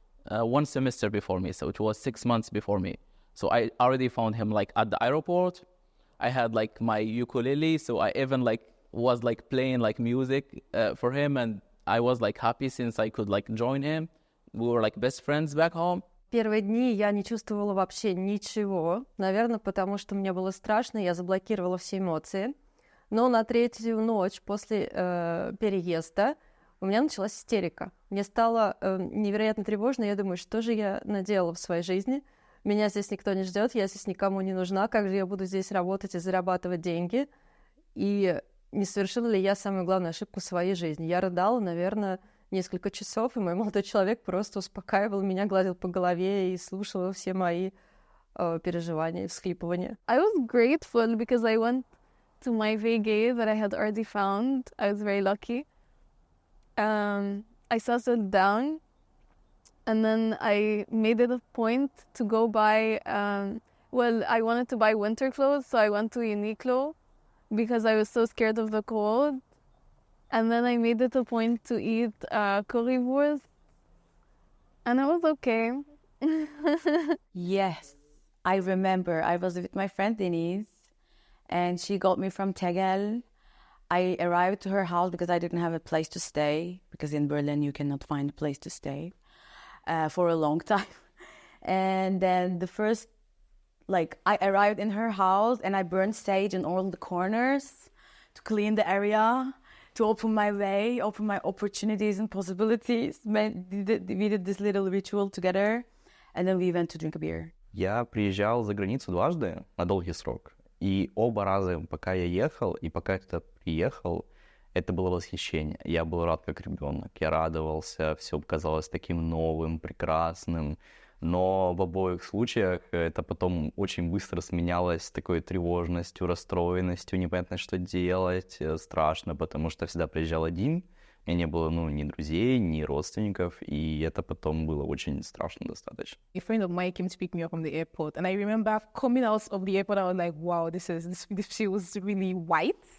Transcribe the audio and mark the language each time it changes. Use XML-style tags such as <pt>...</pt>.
<en>one semester before me, so it was 6 months before me. So I already found him like at the airport. I had like my ukulele, so I even like was like playing like music for him, and I was like happy since I could like join him. We were like best friends back home.</en> <ru>Первые дни я не чувствовала вообще ничего, наверное, потому что мне было страшно, я заблокировала все эмоции. Но на третью ночь после переезда у меня началась истерика. Мне стало невероятно тревожно, я думаю, что же я наделала в своей жизни? Меня здесь никто не ждет, я здесь никому не нужна, как же я буду здесь работать и зарабатывать деньги? И не совершила ли я самую главную ошибку в своей жизни? Я рыдала, наверное, несколько часов, и мой молодой человек просто успокаивал меня, гладил по голове и слушал все мои переживания и всхлипывания.</ru> <en>I was grateful because I went to my VG that I had already found. I was very lucky. I settled down, and then I made it a point to go buy, I wanted to buy winter clothes, so I went to Uniqlo because I was so scared of the cold. And then I made it a point to eat currywurst, and it was okay. Yes, I remember I was with my friend Denise, and she got me from Tegel. I arrived to her house because I didn't have a place to stay, because in Berlin you cannot find a place to stay for a long time. And then I arrived in her house and I burned sage in all the corners to clean the area, to open my way, open my opportunities and possibilities. We did this little ritual together, and then we went to drink a beer.</en> <ru>Я приезжал за границу дважды на долгий срок. И оба раза, пока я ехал и пока я туда приехал, это было восхищение. Я был рад как ребенок. Я радовался, все казалось таким новым, прекрасным. Но в обоих случаях это потом очень быстро сменялось такой тревожностью, расстроенностью, непонятно, что делать, страшно, потому что всегда приезжал один, у меня не было, ни друзей, ни родственников, и это потом было очень страшно достаточно.</ru> <en>A friend of mine came to pick me up from the airport, and I remember coming out of the airport, I was like, wow, this feels really white.</en>